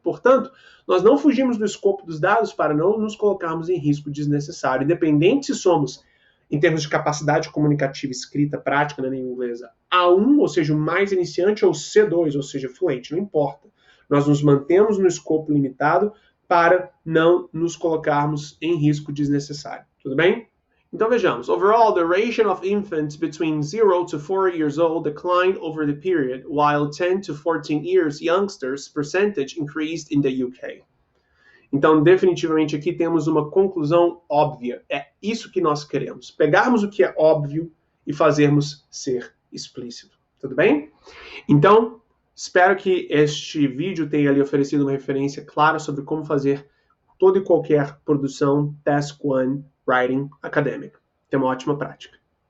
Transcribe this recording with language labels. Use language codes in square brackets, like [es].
[pt] Portanto, nós não fugimos do escopo dos dados para não nos colocarmos em risco desnecessário, independente se somos em termos de capacidade comunicativa escrita prática na língua inglesa, A1, ou seja, o mais iniciante, ou C2, ou seja, fluente, não importa. Nós nos mantemos no escopo limitado para não nos colocarmos em risco desnecessário. Tudo bem? Então vejamos. [en] Overall, the ratio of infants between 0 to 4 years old declined over the period, while 10 to 14 years youngsters percentage increased in the UK. [pt] Então, definitivamente, aqui temos uma conclusão óbvia. É isso que nós queremos. Pegarmos o que é óbvio e fazermos ser explícito. Tudo bem? Então, espero que este vídeo tenha lhe oferecido uma referência clara sobre como fazer toda e qualquer produção Task 1 Writing acadêmica. Tenha uma ótima prática.